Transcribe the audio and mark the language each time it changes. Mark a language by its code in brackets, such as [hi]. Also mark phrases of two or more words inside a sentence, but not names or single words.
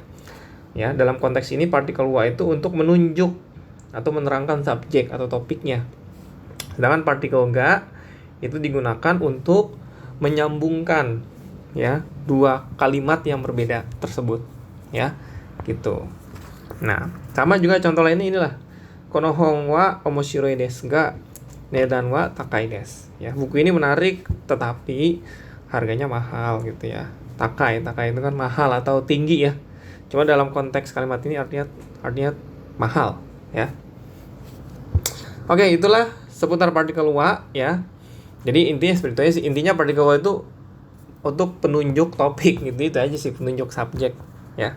[id] Ya, dalam konteks ini partikel wa itu untuk menunjuk atau menerangkan subjek atau topiknya. Sedangkan partikel ga itu digunakan untuk menyambungkan ya dua kalimat yang berbeda tersebut ya, gitu. Nah, sama juga contoh lainnya inilah. [ja] この本は面白いですが値段は高いです. [id] Ya, buku ini menarik tetapi harganya mahal gitu ya. Takai itu kan mahal atau tinggi ya. Cuma dalam konteks kalimat ini artinya mahal ya. Oke, itulah seputar partikel wa ya. Jadi intinya seperti itu. Intinya partikel wa itu untuk penunjuk topik gitu, itu aja sih, penunjuk subjek ya.